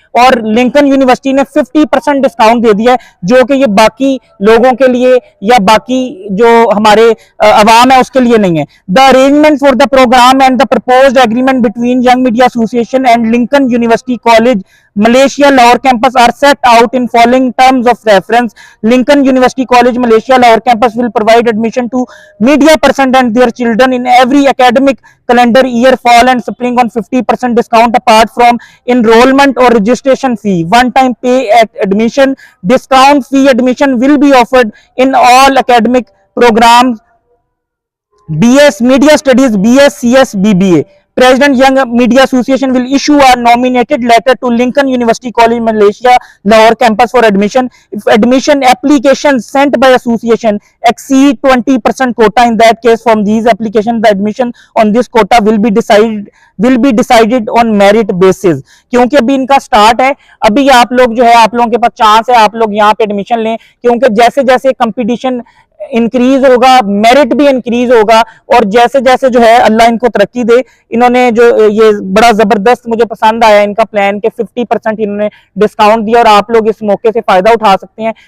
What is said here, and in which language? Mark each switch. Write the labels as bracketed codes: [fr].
[hi] और Lincoln university ने 50% discount दे दिया है, जो कि ये बाकी लोगों के लिए या बाकी जो हमारे अवाम है उसके लिए नहीं है। [en] The arrangement for the programme and the proposed agreement between Young Media Association and Lincoln University College Malaysia Lahore campus are set out in following terms of reference. Lincoln University College Malaysia Lahore campus will provide admission to media person and their children in every academic calendar year, fall and spring on 50% discount apart from enrollment or registration fee. One time pay at admission. Discount fee admission will be offered in all academic programs: BS Media Studies, BS, CS, BBA. President Young Media Association will issue a nominated letter to Lincoln University College Malaysia Lahore campus for admission. If admission applications sent by association exceed 20% quota, in that case from these applications the admission on this quota will be decided on merit basis. [hi] क्योंकि अभी इनका start है, अभी आप लोग जो है, आप लोगों के पास चांस है, आप लोग यहाँ पे एडमिशन लें, क्योंकि जैसे जैसे कंपटीशन इंक्रीज होगा मेरिट भी इंक्रीज होगा, और जैसे जैसे जो है अल्लाह इनको तरक्की दे। इन्होंने जो ये बड़ा जबरदस्त मुझे पसंद आया इनका प्लान के 50% इन्होंने डिस्काउंट दिया, और आप लोग इस मौके से फायदा उठा सकते हैं।